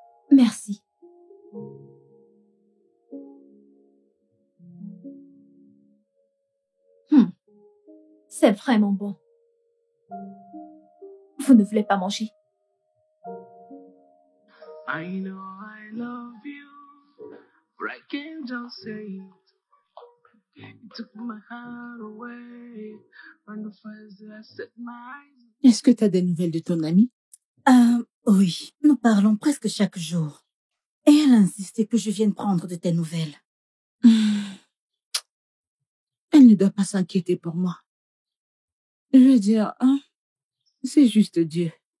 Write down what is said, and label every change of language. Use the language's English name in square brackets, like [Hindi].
[French] Merci. C'est vraiment bon. Vous ne voulez pas manger? [English] I know I love you, but I can't just say it. You took my heart away from the first day I set my eyes. [French] Est-ce que tu as des nouvelles de ton amie? Oui, nous parlons presque chaque jour. Et elle a insisté que je vienne prendre de tes nouvelles. Elle ne doit pas s'inquiéter pour moi. Je veux dire, c'est juste Dieu.